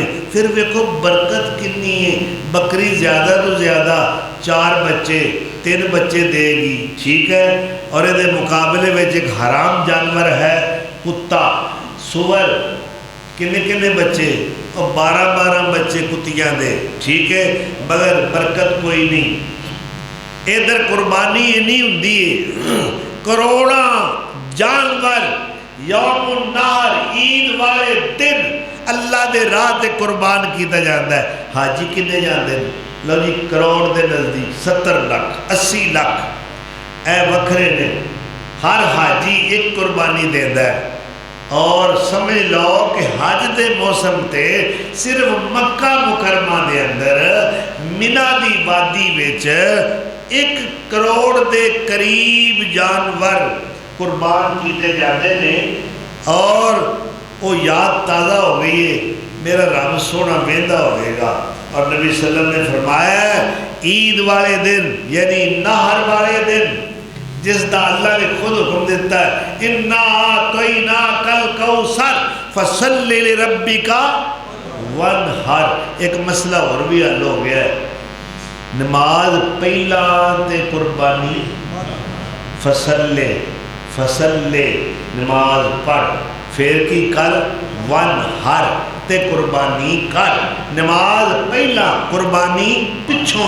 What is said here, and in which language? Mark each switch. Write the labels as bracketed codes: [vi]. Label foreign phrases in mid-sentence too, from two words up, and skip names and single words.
[pa] پھر ویکھو برکت کنی ہے، بکری زیادہ تو زیادہ 4 بچے 3 بچے دے گی، ٹھیک ہے، اور یہ مقابلے میں ایک حرام جانور ہے کتا، سور، کنے بچے؟ اور 12 بچے کتیاں دے، ٹھیک ہے، مگر برکت کوئی نہیں۔ ادھر قربانی یہ نہیں ہوندی، کروڑاں جانور [ar] یوم النحر [pa] عید والے دن اللہ دے راہ تے قربان کیتا جاتا ہے۔ حاجی کنے جاندے ہیں؟ لو جی کروڑ دے نزدیک 70 لاکھ 80 لاکھ اے وکھرے نے، ہر حاجی ایک قربانی دیتا ہے۔ اور سمجھ لو کہ حج دے موسم تے صرف مکہ مکرمہ دے اندر منی دی وادی وچ 1 کروڑ دے قریب جانور قربان کیتے جاتے ہیں، اور وہ یاد تازہ ہو گئی ہے، میرا رب سونا ویندا ہوئے گا۔ اور نبی [ar] صلی اللہ علیہ وسلم [pa] نے فرمایا عید والے دن یعنی نہر والے دن جس دا اللہ نے خود حکم دیتا ہے [ar] اِنَّا أَعْطَيْنَاكَ الْكَوْثَرَ فَصَلِّ لِرَبِّكَ وَانْحَرْ۔ [pa] ایک مسئلہ اور بھی حل ہو گیا ہے، نماز پہلا تے قربانی، فصلے نماز پڑھ، پھر کی کر وانحر تے قربانی کر، نماز پہلا قربانی پچھوں۔